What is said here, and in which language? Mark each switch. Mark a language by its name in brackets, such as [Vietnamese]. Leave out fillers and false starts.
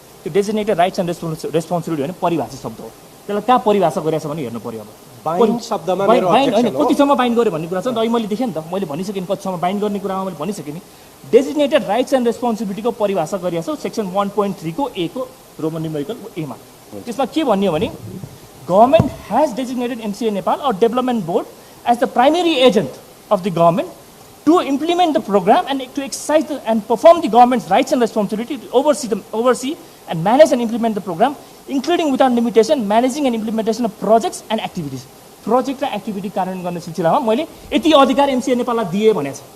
[Nepali] त्यो designated rights and responsibility भने परिभाषित शब्द हो। त्यसलाई कहाँ परिभाषा गरेछ भने हेर्नु पर्यो। अब बाइन्ड शब्दमा मेरो होइन, कतिसम्म बाइन्ड गर्यो भन्ने कुरा छ नि त। अहिले मैले देखेँ नि त, मैले भनिसकेँ नि कतिसम्म बाइन्ड गर्ने कुरामा मैले भनिसकेँ नि। डेजिग्नेटेड राइट्स एन्ड रेस्पोन्सिबिलिटीको परिभाषा गरिएको छ सेक्सन 1.3 को ए को रोमन न्युमेरिकल एमा। त्यसमा के भन्ने हो भने [English] Government has designated MCA Nepal और development board as the primary agent of the government to implement the program and to exercise and perform the government's rights and responsibility to oversee and manage and implement the program, including without limitation managing and implementation of projects and activities. [Nepali] Project र activity कार्यान्वयन गर्ने सिलसिलामा मैले यति अधिकार MCA नेपाललाई दिए भनेको छ।